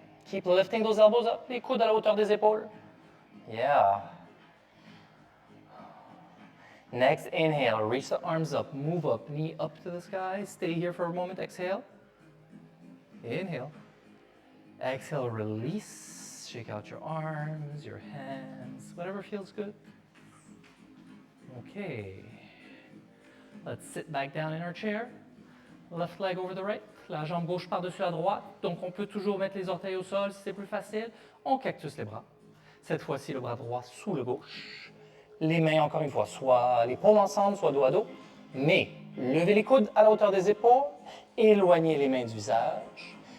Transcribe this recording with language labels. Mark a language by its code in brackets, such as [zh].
[en] Keep lifting those elbows up, [fr] les coudes à la hauteur des épaules. [en] Yeah. Next, inhale, reach the arms up, move up, knee up to the sky. Stay here for a moment, exhale. Inhale. Exhale, release. Shake out your arms, your hands, whatever feels good. Okay. Let's sit back down in our chair. Left leg over the right, [fr] la jambe gauche par-dessus la droite. Donc on peut toujours mettre les orteils au sol si c'est plus facile. On cactus les bras. Cette fois-ci, le bras droit sous le gauche. Les mains, encore une fois, soit l'épaule ensemble, soit dos à dos. Mais levez les coudes à la hauteur des épaules. Éloignez les mains du visage.